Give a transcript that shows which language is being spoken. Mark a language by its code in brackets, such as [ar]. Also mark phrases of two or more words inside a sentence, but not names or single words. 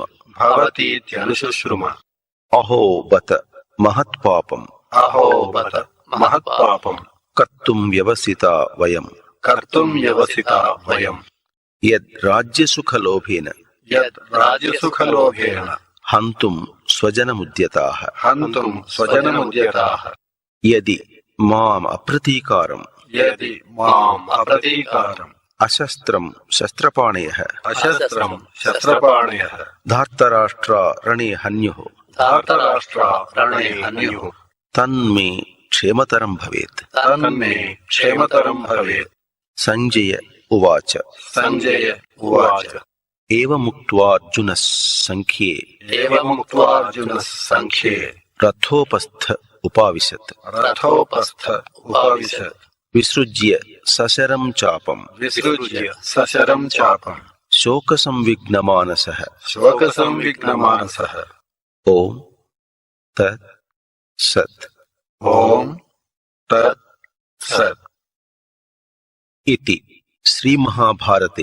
[sa] भवतीत्यनुशुश्रुम అహో బత మహత్పాపం अहो बत महत्पापम् కర్తుం వ్యవసితా వయం कर्तुं व्यवसिता वयम् యద్ రాజ్యసుఖలోభేన यत् राज्यसुखलोभेन హంతుం స్వజనముద్యతాః हन्तुं स्वजनमुद्यताः యది మాం అప్రతీకారం यदि माम् अप्रतीकारम् అశస్త్రం శస్త్రపాణయః अशस्त्रम् शस्त्रपाणयः ధార్తరాష్ట్రా రణే హన్యుః धार्तराष्ट्रा रणे हन्युः తన్మే క్షేమతరం భవేత్ तन्मे क्षेमतरम् भवेत् సంజయ ఉవాచ सञ्जय उवाच ఏవముక్త్వార్జునः సంఖ్యే एवमुक्त्वार्जुनः सङ्ख्ये రథోపస్థ ఉపావిశత్ रथोपस्थ उपाविशत् విసృజ్య సశరం చాపం विसृज्य सशरम् चापम् శోకసంవిఘ్నమానసః शोकसंविघ्नमानसः ఓం తత్ సత్ ॐ तत् सत् इति श्रीमहाभारते